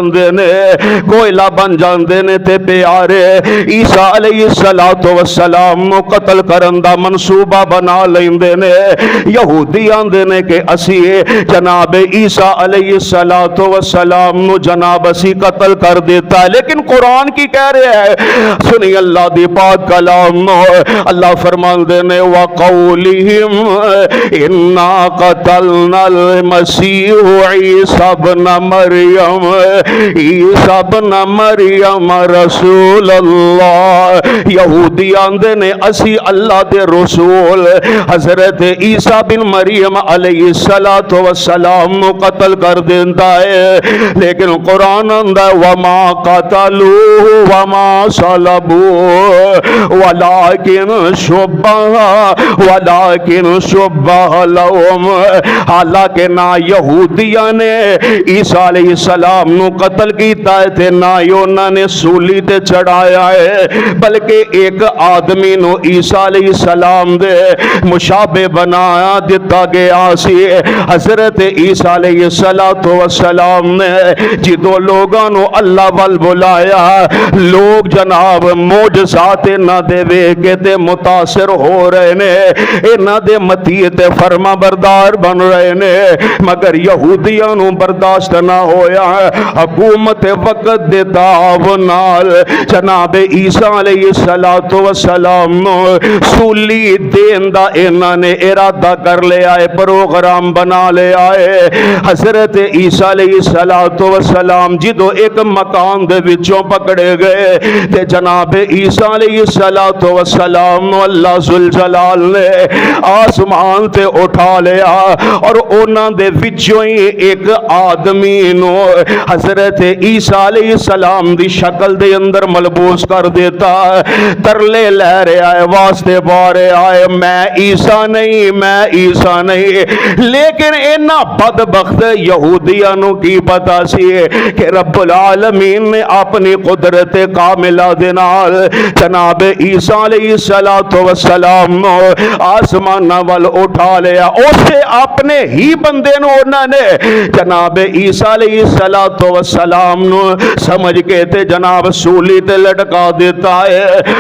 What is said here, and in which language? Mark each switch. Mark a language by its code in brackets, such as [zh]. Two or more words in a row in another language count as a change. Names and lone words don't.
[pa] جاندے نے تے پیارے عیسیٰ علیہ السلام نو قتل کرن دا منصوبہ بنا لیندے نے یہودی آندے نے کہ اسی جناب عیسیٰ علیہ السلام نو جناب اسی قتل کر دیتا ہے لیکن قرآن کی کہہ رہے ہیں سنی اللہ دی پاک کلام نو اللہ فرمان دینے [ar] وَقَوْلِهِمْ إِنَّا قَتَلْنَا الْمَسِيحُ عِيسَى بْنَ مَرْيَمَ عیسیٰ بْنَ مَرْيَمَ رسول اللہ [pa] یہودی آندے نے اسی اللہ دے رسول حضرت عیسیٰ بن مریم علیہ السلام نو قتل کر دیتا ہے لیکن قرآن اندہ [ar] وَمَا قَتَلُوهُ وَمَا صَلَبُوهُ وَلَكِنْ شُبَّهَ لَهُمْ [pa] حالانکہ نہ یہودیاں نے عیسیٰ علیہ السلام نو قتل کیتا ہے تے نہ انہاں نے سولی تے چڑھایا ہے بلکہ ایک آدمی نو عیسیٰ علیہ السلام دے مشابہ بنایا دیتا گیا سی حضرت عیسیٰ علیہ السلام نے جدو لوگاں نو اللہ وال بلایا لوگ جناب معجزات نہ دے ویکھے تے متاثر ہو رہے نے انہاں دے متیے تے فرما بردار بن رہے نے مگر یہودیاں نو برداشت نہ ہویا حکومت وقت دے داو نال جناب عیسیٰ علیہ السلام نو سولی دین دا انہاں نے ارادہ کر لے آئے پروگرام بنا لے آئے حضرت عیسیٰ علیہ السلام جدو ایک مکان دے وچوں پکڑے گئے تے جناب عیسیٰ علیہ السلام نو اللہ ذوالجلال نے آسمان تے اٹھا لیا اور انہاں دے وچوں ہی ایک آدمی نو حضرت عیسیٰ علیہ السلام دی شکل دے اندر ملبوس کر دیتا ترلے لے رہے آئے واسطے بارے آئے میں عیسیٰ نہیں لیکن انہاں بدبخت یہودیاں نو کی پتا سی کہ [ar] رب العالمین [pa] نے اپنی قدرت کامل کاملہ دے نال جناب عیسیٰ علیہ الصلوٰۃ والسلام اسماناں ول اٹھا لیا. اسے اپنے ہی بندے نوں انہاں نے جناب عیسیٰ علیہ الصلوٰۃ والسلام نوں سمجھ کے تے جناب سولی تے لٹکا دیتا ہے.